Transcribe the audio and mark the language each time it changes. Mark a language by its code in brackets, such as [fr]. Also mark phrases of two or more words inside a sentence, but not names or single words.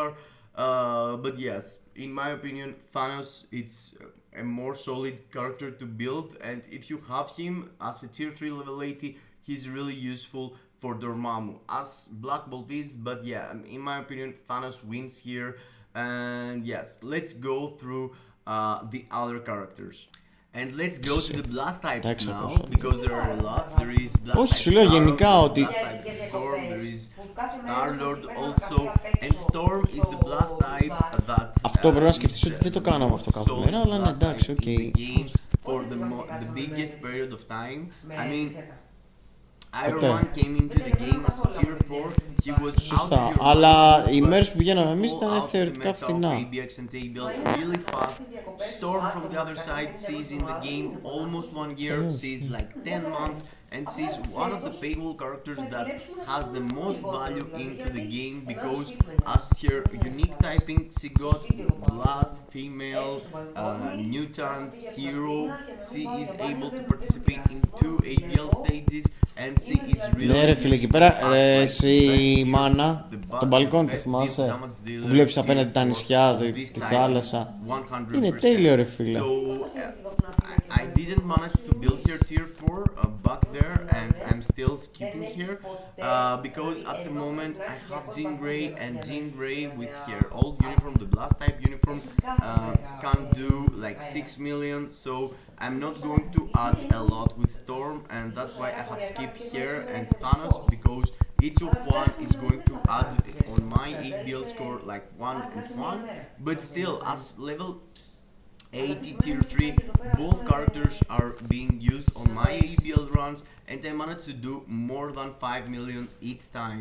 [en] But yes, in my opinion, Thanos it's a more solid character to build, and if you have him as a tier 3 level 80, he's really useful for Dormamu as Black Bolt is. But yeah, in my opinion, Thanos wins here. And yes, let's go through the other characters. And let's go to the blast types now, because there are a lot. There is blast [el] Όχι, [en] type [el] σου λέω Sharon, γενικά ότι [en] blast type Storm, there is Starlord also, and Storm is the blast type that [el] αυτό πρέπει να σκεφτείς ότι δεν το κάναμε αυτό κάθε μέρα, αλλά ναι, εντάξει, οκ. [en] For the biggest period of time. I mean, Iron Man came into the game as a tier 4. He was [el] σωστά, αλλά οι μέρες που πηγαίναμε εμείς ήταν θεωρητικά φθηνά. [en] Really fast. Storm from the other side sees in the game almost 1 year, sees like 10 months, and she's one of the paywall characters that has the most value into the game because as her unique typing she got blast, female, mutant, hero. She is able to participate in 2 ABL stages and she is really. [el] Ναι ρε φίλε, εκεί πέρα εσύ μάνα, τον μπαλκόνι το θυμάσαι, που βλέπεις απέναντι τα νησιά, τη θάλασσα. Είναι τέλειο ρε φίλε. [en] I didn't manage to build her tier 4 back there, and I'm still skipping here because at the moment I have Jean Grey, and Jean Grey with her old uniform, the blast type uniform, can do like 6 million, so I'm not going to add a lot with Storm, and that's why I have skipped here and Thanos, because each of one is going to add on my ABL score like 1 and 1, but still as level 80 tier 3, both characters are being used on my ABL runs, and I managed to do more than 5 million each time.